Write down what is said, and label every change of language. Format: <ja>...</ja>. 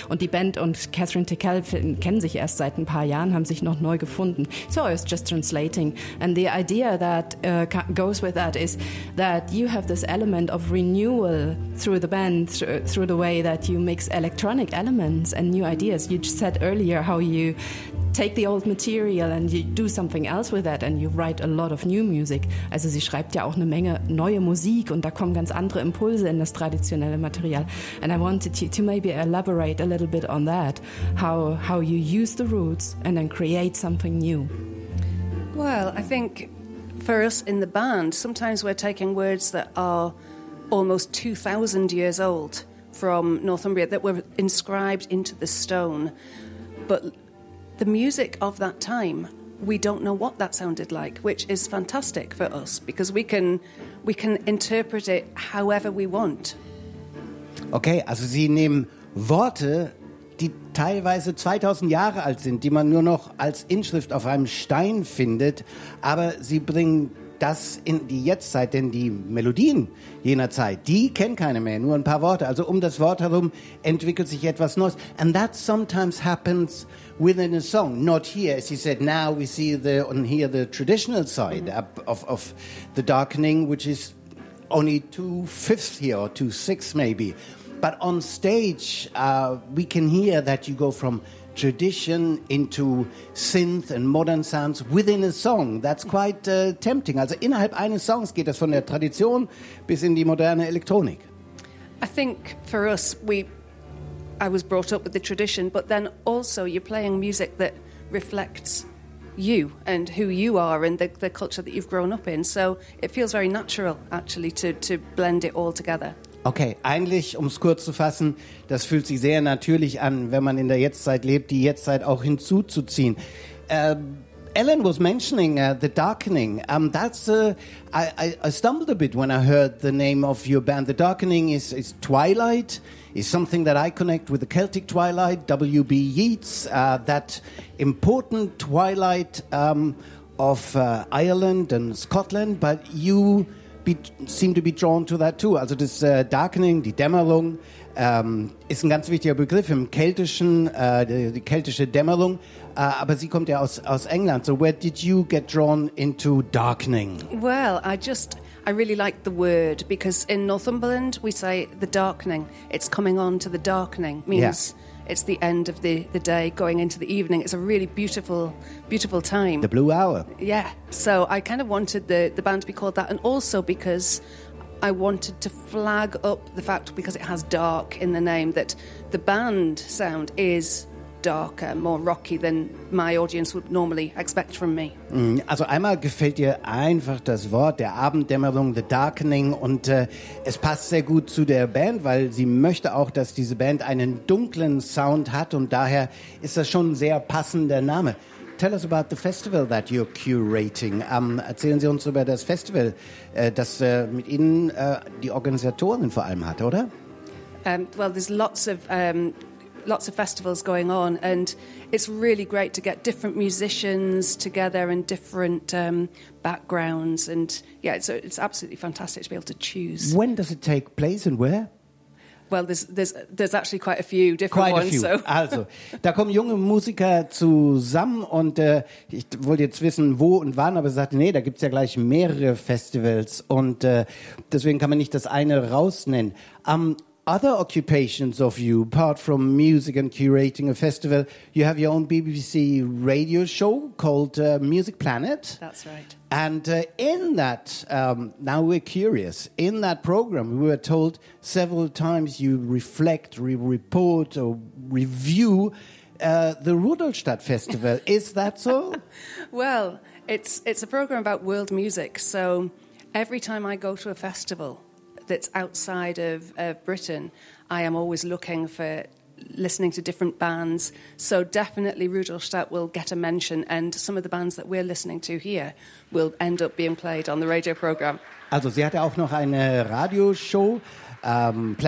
<de>Und die Band und Catherine Tickell kennen sich erst seit ein paar Jahren, haben sich noch neu gefunden.</de> <en>So, it's just translating. And the idea that goes with that is that you have this element of renewal through the band, through the way that you mix electronic elements and new ideas. You just said earlier how you take the old material and you do something else with that and you write a lot of new music.</en> <de>Also sie schreibt ja auch eine Menge neue Musik und da kommen ganz andere Impulse in das traditionelle Material.</de> <en>And I wanted to maybe elaborate a little bit on that, how you use the roots and then create something new. Well, I think for us in the band, sometimes we're taking words that are almost 2,000 years old from Northumbria that were inscribed into the stone. But the music of that time, we don't know what that sounded like, which is fantastic for us because we can interpret it however we want.</en> <de>Okay, also Sie nehmen Worte, die teilweise 2000 Jahre alt sind, die man nur noch als Inschrift auf einem Stein findet, aber sie bringen das in die Jetztzeit, denn die Melodien jener Zeit, die kennen keine mehr, nur ein paar Worte. Also um das Wort herum entwickelt sich etwas Neues.</de> <en>And that sometimes happens within a song, not here. As you said, now we see the traditional side of the darkening, which is only 2/5 here or 2/6 maybe. But on stage, we can hear that you go from tradition into synth and modern sounds within a song. That's quite tempting.</en> <de>Also innerhalb eines Songs geht das von der Tradition bis in die moderne Elektronik.</de> <en>I think for us, I was brought up with the tradition, but then also you're playing music that reflects you and who you are and the culture that you've grown up in. So it feels very natural, actually, to blend it all together.</en> <de>Okay, eigentlich, um es kurz zu fassen, das fühlt sich sehr natürlich an, wenn man in der Jetztzeit lebt, die Jetztzeit auch hinzuzuziehen.</de> <en>Ellen was mentioning The Darkening. I stumbled a bit when I heard the name of your band. The Darkening is twilight, is something that I connect with the Celtic twilight, W.B. Yeats, that important twilight of Ireland and Scotland, but you seem to be drawn to that too.</en> <de>Also das Darkening, die Dämmerung, ist ein ganz wichtiger Begriff im Keltischen, die keltische Dämmerung. Aber sie kommt ja aus England.</de> <en>So where did you get drawn into darkening? Well, I really like the word because in Northumberland we say the darkening. It's coming on to the darkening. Means yeah. It's the end of the day, going into the evening. It's a really beautiful, beautiful time. The blue hour. Yeah. So I kind of wanted the band to be called that. And also because I wanted to flag up the fact, because it has dark in the name, that the band sound is darker, more rocky than my audience would normally expect from me.</en> <de>Also einmal gefällt dir einfach das Wort der Abenddämmerung, the darkening, und es passt sehr gut zu der Band, weil sie möchte auch, dass diese Band einen dunklen Sound hat und daher ist das schon ein sehr passender Name.</de> <en>tell us about the festival that you're curating.</en> <de>Erzählen Sie uns über das Festival, das mit Ihnen die Organisatorin vor allem hat, oder?</de> <en>Well, there's lots of festivals going on, and it's really great to get different musicians together and different backgrounds. And yeah, it's absolutely fantastic to be able to choose. When does it take place and where? Well, there's actually quite a few different ones. Quite a few.</en> <de>Also, da kommen junge Musiker zusammen und ich wollte jetzt wissen, wo und wann, aber sie sagte, nee, da gibt's ja gleich mehrere Festivals und deswegen kann man nicht das eine rausnennen.</de> <en>Other occupations of you, apart from music and curating a festival, you have your own BBC radio show called Music Planet. That's right. And in that, now we're curious, in that program we were told several times you reflect, report or review the Rudolstadt Festival. Is that so? Well, it's a program about world music, so every time I go to a festival that's outside of Britain, I am always looking for listening to different bands. So definitely Rudolstadt will get a mention, and some of the bands that we're listening to here will end up being played on the radio program.</en> <de>Also, sie hatte auch noch eine Radioshow, Planet.</de>